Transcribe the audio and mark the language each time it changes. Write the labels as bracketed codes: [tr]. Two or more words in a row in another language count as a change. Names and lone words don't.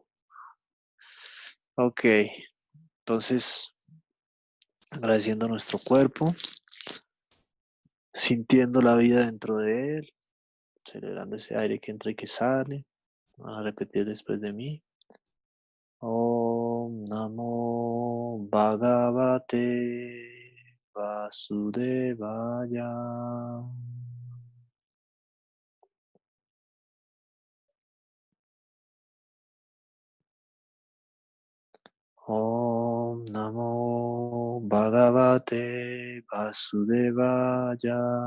[es] Ok, entonces, agradeciendo a nuestro cuerpo, sintiendo la vida dentro de él, celebrando ese aire que entra y que sale. Van a repetir después de mí. [sa] Om Namo Bhagavate Vasudevaya. Om Namo Bhagavate Vasudevaya.